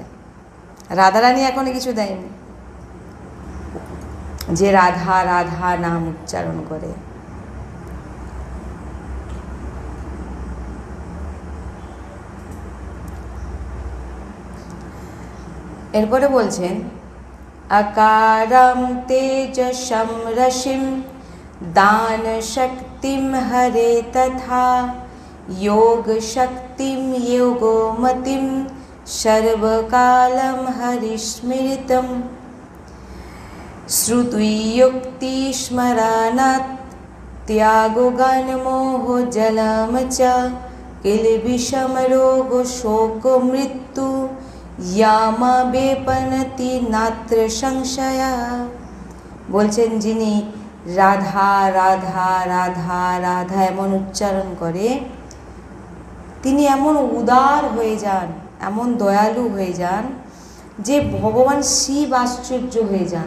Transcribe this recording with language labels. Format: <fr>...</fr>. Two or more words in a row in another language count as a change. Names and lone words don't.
<bn>রাধারানী এখনো কিছু দেয়নি। যে রাধা রাধা নাম উচ্চারণ করে, এরপরে বলছেন</bn> <sa>अकारं तेजसं रशिं दानशक्तिं हरे तथा योगशक्तिं योगोमतिं सर्वकालं हरिस्मृतं श्रुतियुक्तिस्मरणात् त्यागोगनमोहजलं च किल्बिषमरोगशोकमृत्यु यामा बेपनति नात्र संशया।</sa> <bn>বলছেন যিনি রাধা রাধা রাধা রাধা এমন উচ্চারণ করে তিনি এমন উদার হয়ে যান, এমন দয়ালু হয়ে যান যে ভগবান শিব আশ্চর্য হয়ে যান।</bn>